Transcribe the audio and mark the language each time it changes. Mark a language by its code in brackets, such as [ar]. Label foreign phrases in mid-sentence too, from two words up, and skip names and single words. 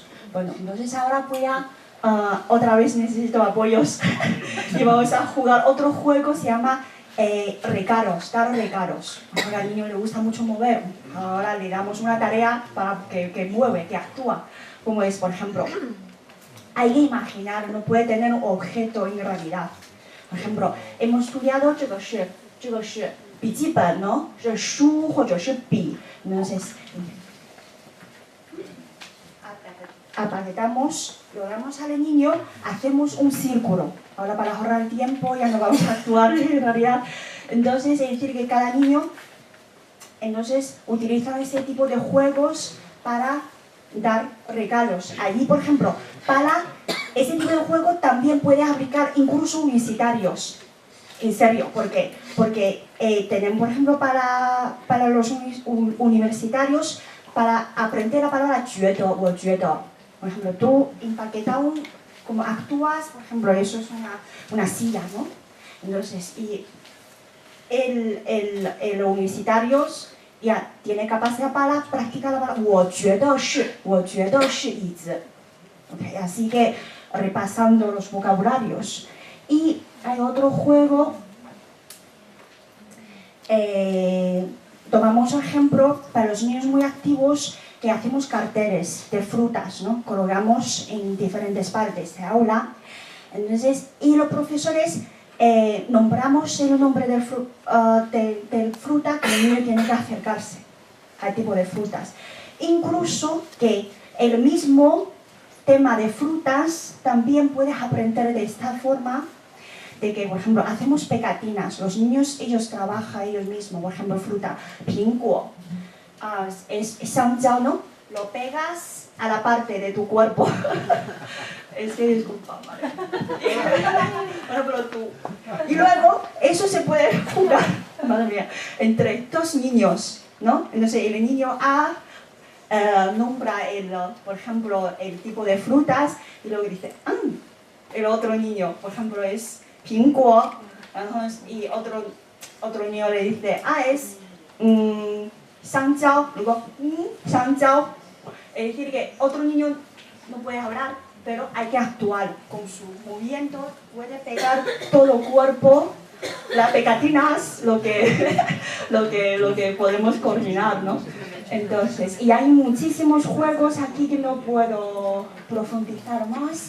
[es] Bueno, entonces ahora voy a, otra vez necesito apoyos y vamos a jugar otro juego, se llama dar recaros. Ahora al niño le gusta mucho mover, ahora le damos una tarea para que mueve, que actúa. Como es, por ejemplo, hay que imaginar, no puede tener un objeto en realidad. Por ejemplo, hemos estudiado [zh] 这个是笔记本, [es] ¿no? [zh] 是书或者是笔. [es] Entonces, apretamos, lo damos al niño, hacemos un círculo. Ahora para ahorrar el tiempo ya no vamos a actuar en realidad. Entonces, es decir, que cada niño utiliza ese tipo de juegos para dar regalos. Allí, por ejemplo, para ese tipo de juego también puedes aplicar incluso universitarios. En serio, ¿por qué? Porque tenemos, por ejemplo, para los universitarios, para aprender la palabra 觉得, o 觉得. Por ejemplo, tú empaquetas como actúas, por ejemplo, eso es una silla, ¿no? Entonces, y el universitarios ya tiene capacidad para practicar la palabra [zh] 我觉得是椅子. [es] Okay, así que repasando los vocabularios. Y hay otro juego, tomamos ejemplo para los niños muy activos que hacemos carteles de frutas, ¿no? Colocamos en diferentes partes de aula. Entonces, y los profesores nombramos el nombre del fruta que el niño tiene que acercarse al tipo de frutas. Incluso que el mismo tema de frutas también puedes aprender de esta forma, de que, por ejemplo, hacemos pegatinas. Los niños, ellos trabajan ellos mismos. Por ejemplo, fruta, [zh] 苹果, es 香蕉, [es] ¿no? Lo pegas a la parte de tu cuerpo. Es que disculpa, ¿vale? Bueno, pero tú. Y luego, eso se puede jugar, madre mía, entre dos niños, ¿no? Entonces, el niño A nombra, por ejemplo, el tipo de frutas y luego dice, el otro niño, por ejemplo, es 苹果, y otro niño le dice, es 香蕉, luego 香蕉. Es decir, que otro niño no puede hablar, pero hay que actuar con su movimiento, puede pegar todo el cuerpo, las pegatinas, lo que podemos coordinar, ¿no? Entonces, y hay muchísimos juegos aquí que no puedo profundizar más.